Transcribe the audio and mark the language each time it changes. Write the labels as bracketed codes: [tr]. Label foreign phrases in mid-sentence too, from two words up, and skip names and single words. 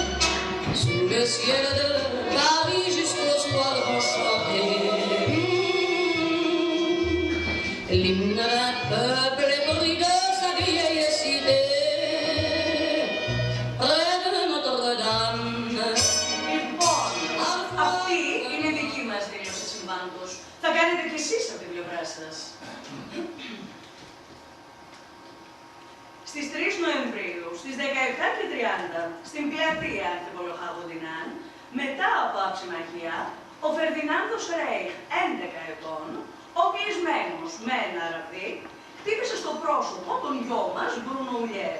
[fr] Sous le ciel de Paris jusqu'au soir enchanté, l'hymne d'un peuple épris de sa vieille cité, près de Notre-Dame. [el] Λοιπόν, αυτή είναι η δική μας δήλωση συμβάντος. Θα κάνετε κι εσείς από την πλευρά σας. Στις 3 Νοεμβρίου, στις 17:30, στην πλατεία Ανθεπολοχαγοντινάν, μετά από αψημαχία, ο Φερδινάνδος Ρέιχ, 11 ετών, οπλισμένος με ένα ραβδί, χτύπησε στο πρόσωπο τον γιο μας, Μπρούνο Ουλιέρ.